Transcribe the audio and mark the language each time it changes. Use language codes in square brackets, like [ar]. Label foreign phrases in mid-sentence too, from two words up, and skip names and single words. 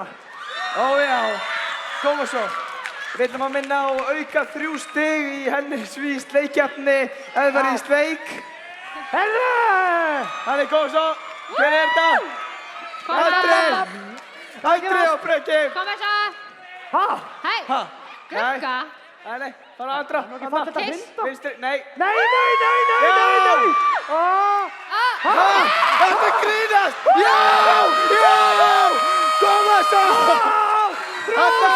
[is] Ó já, koma svo. Við ætlum að minna á auka 3 stig í henni sleikkeppni ef það er í sleik. Herðu! Þannig, kom svo. Hver er þetta? Andri og Breki. Koma svo. Ha? Hei. Ha? Gugga. Nei, fara Andra. Kiss. Vinstri, nei. Nei! Ha? Þetta grínast! Já! Koma svo!